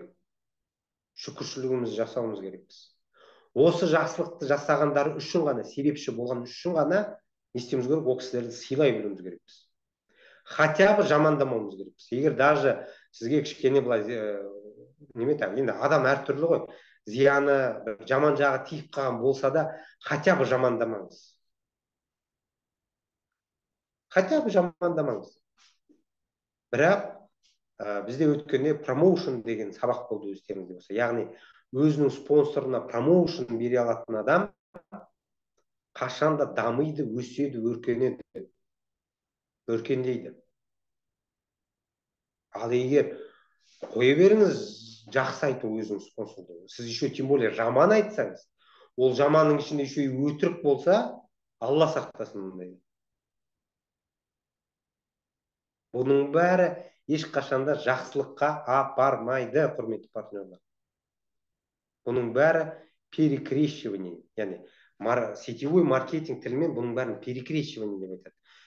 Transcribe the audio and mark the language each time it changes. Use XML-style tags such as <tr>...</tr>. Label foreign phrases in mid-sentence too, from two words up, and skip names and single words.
<kk>Шүкіршілігімізді жасауымыз керекпіз. Осы жақсылықты жасағандары үшін ғана, себепші болған үшін ғана не істеуіміз керек? Ол кісілерді сыйлай білуіміз керекпіз.</kk> <ru>Хотя бы</ru> <kk>жамандамауымыз керекпіз. Егер даже сізге кішкене былай енді адам әртүрлі ғой, зияны жаман жағы тиіп қалған болса да,</kk> <ru>хотя бы</ru> <kk>жамандамаңыз.</kk> <ru>Хотя бы</ru> <kk>жамандамаңыз. Бірақ бізде өткенде промоушн деген сабақ болды, өздеріңізде болса. Яғни өзінің спонсорына промоушн бере алатын адам қашанда дамиды, өседі, өркендейді. Ал егер қоя беріңіз жақсы айту өзінің спонсорды, сіз</kk> <ru>еще тем более</ru> <kk>жаман айтсаңыз, ол жаманның ішінде еще өтірік болса, Алла сақтасын мұндай. Бұның бәрі ешқашанда жақсылыққа апармайды, құрметті партнерлар. Бұның бәрі перекрещивание, яғни</kk> <ru>сетевой маркетинг</ru> <kk>тілімен бұның бәрін перекрещивание деп айтады.</kk>